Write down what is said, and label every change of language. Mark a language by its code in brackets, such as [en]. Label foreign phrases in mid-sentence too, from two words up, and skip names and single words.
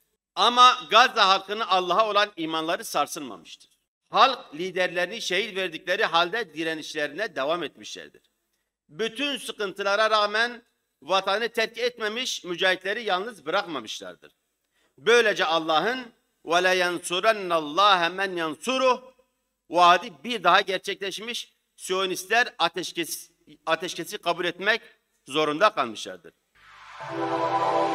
[tr] Ama Gazze halkının Allah'a olan imanları sarsılmamıştır. Halk liderlerini şehit verdikleri halde direnişlerine devam etmişlerdir. Bütün sıkıntılara rağmen vatanı terk etmemiş, mücahitleri yalnız bırakmamışlardır. Böylece Allah'ın [ar] وَلَا يَنْصُرَنَّ اللّٰهَ مَنْ يَنْصُرُهُ [tr] vaadi bir daha gerçekleşmiş, Siyonistler ateşkesi kabul etmek zorunda kalmışlardır.